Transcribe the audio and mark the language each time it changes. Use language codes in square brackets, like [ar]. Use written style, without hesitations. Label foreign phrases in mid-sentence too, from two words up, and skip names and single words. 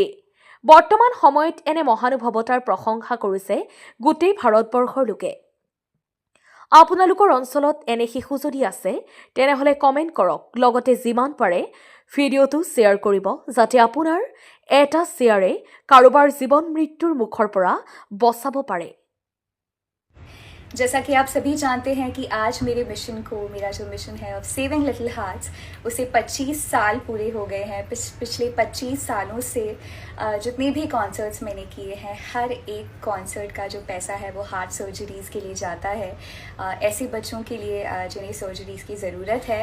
[as] বৰ্তমান সময়ত এনে মহানুভৱতাৰ প্ৰশংসা কৰিছে গোটেই ভাৰতবৰ্ষৰ লোকে। আপোনালোকৰ অঞ্চলত এনে শিশু যদি আছে তেনেহ'লে কমেণ্ট কৰক, লগতে যিমান পাৰে ভিডিঅ'টো শ্বেয়াৰ কৰিব, যাতে আপোনাৰ এটা শ্বেয়াৰে কাৰোবাৰ জীৱন মৃত্যুৰ মুখৰ পৰা বচাব পাৰে। [hi] जैसा कि आप सभी जानते हैं कि आज मेरे मिशन को, मेरा जो मिशन है [en] of saving little hearts, [hi] उसे 25 साल पूरे हो गए हैं। पिछले 25 सालों से जितने भी कॉन्सर्ट्स मैंने किए हैं, हर एक कॉन्सर्ट का जो पैसा है वो [en] heart surgeries [hi] के लिए जाता है, ऐसे बच्चों के लिए जिन्हें सर्जरीज़ की ज़रूरत है।